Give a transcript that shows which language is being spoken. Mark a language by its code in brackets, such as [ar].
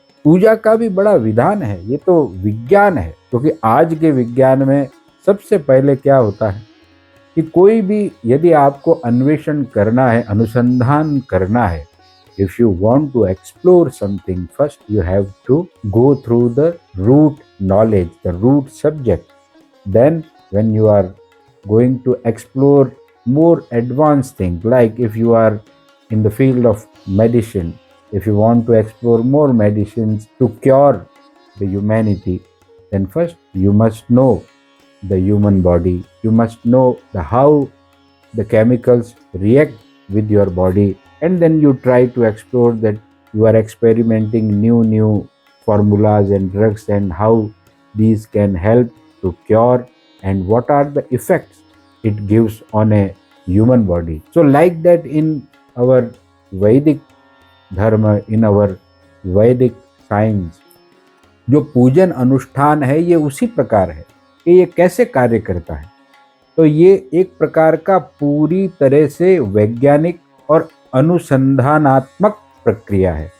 [hi] पूजा का भी बड़ा विधान है, ये तो विज्ञान है। क्योंकि आज के विज्ञान में सबसे पहले क्या होता है कि कोई भी यदि आपको अन्वेषण करना है, अनुसंधान करना है, [en] if you want to explore something, first you have to go through the root knowledge, the root subject. Then when you are going to explore more advanced things, like if you are in the field of medicine, if you want to explore more medicines to cure the humanity, then first you must know the human body, you must know the how the chemicals react with your body, and then you try to explore that you are experimenting new formulas and drugs and how these can help to cure and what are the effects it gives on a human body. So like that in our Vedic dharma, in our Vedic science, [hi] जो पूजन अनुष्ठान है ये उसी प्रकार है कि ये कैसे कार्य करता है। तो ये एक प्रकार का पूरी तरह से वैज्ञानिक और अनुसंधानात्मक प्रक्रिया है।